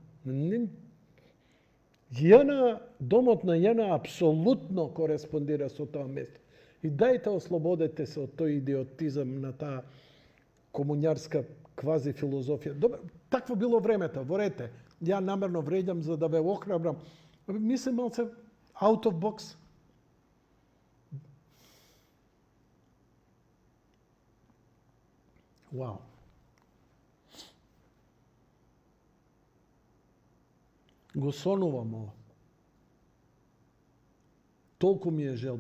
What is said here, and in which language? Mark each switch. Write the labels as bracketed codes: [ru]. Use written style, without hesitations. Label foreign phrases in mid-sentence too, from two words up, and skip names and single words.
[mk] Домот на Јана апсолутно кореспондира со тоа место. И дајте ослободете се од тој идиотизам на таа комуњарска квази филозофија. Добро, такво било времето, ворете. Ја намерно вреѓам за да ве охрабрам. Мислим малце [en] out of box. [mk] Вау. Го сонувам ова. Толку ми е желба.